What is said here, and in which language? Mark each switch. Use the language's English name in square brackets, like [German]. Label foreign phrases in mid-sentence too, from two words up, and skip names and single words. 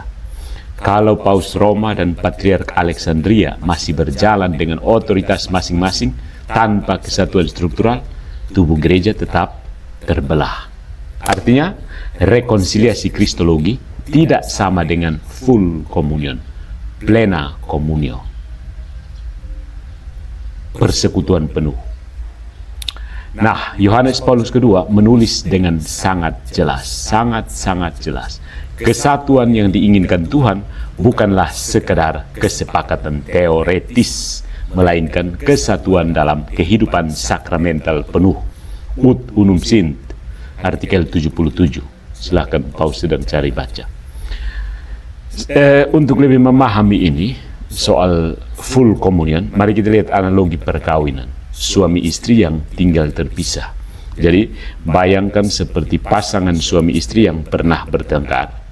[Indonesian] Kalau Paus Roma dan Patriark Alexandria masih berjalan dengan otoritas masing-masing tanpa kesatuan struktural, tubuh gereja tetap terbelah. Artinya, rekonsiliasi Kristologi tidak sama dengan [English] full communion, [Latin] plena communio, [Indonesian] persekutuan penuh. Nah, Yohanes Paulus II menulis dengan sangat jelas, sangat jelas. Kesatuan yang diinginkan Tuhan bukanlah sekedar kesepakatan teoretis, melainkan kesatuan dalam kehidupan sakramental penuh. Ut unum sint, artikel 77. Silahkan Paus sedang cari baca. Untuk lebih memahami ini, soal [English] full communion, [Indonesian] mari kita lihat analogi perkawinan. Suami istri yang tinggal terpisah. Jadi, bayangkan seperti pasangan suami istri yang pernah bertengkar.